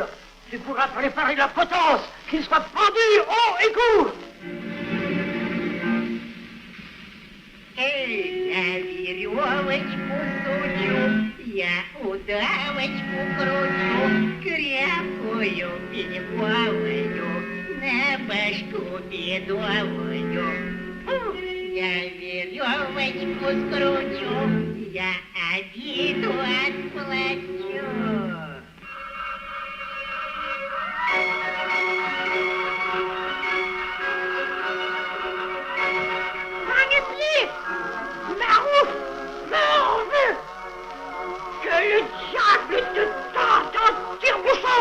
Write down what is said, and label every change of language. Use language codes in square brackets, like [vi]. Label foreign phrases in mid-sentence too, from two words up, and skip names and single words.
[fr] Tu pourras préparer la potence, qu'il soit pendu haut et court. [ru] Я удавочку кручу, крепкую переплаваю, на башку бедовую. Я веревочку скручу, я обиду отплачу. [fr] Que le diable te tente en tire-bouchon!